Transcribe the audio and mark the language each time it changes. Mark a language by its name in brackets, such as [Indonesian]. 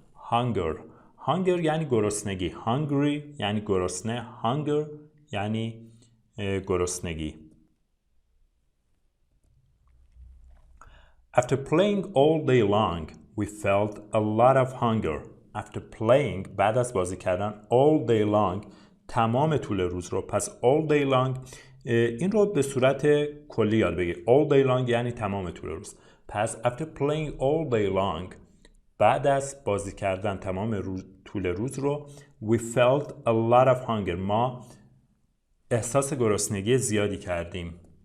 [Persian] hunger یعنی گرسنگی. hungry یعنی گرسنه. hunger یعنی گرسنگی. [English] After playing all day long, we felt a lot of hunger. After playing [Persian] بعد از بازی کردن [English] all day long [Persian] تمام طول روز رو. پس [English] all day long [Persian] این رو به صورت کلی یاد بگیر. [English] all day long [Persian] یعنی تمام طول روز. پس [English] after playing all day long [Persian] بعد از بازی کردن تمام طول روز رو [English] we felt a lot of hunger [Persian] ما احساس گرسنگی زیادی کردیم.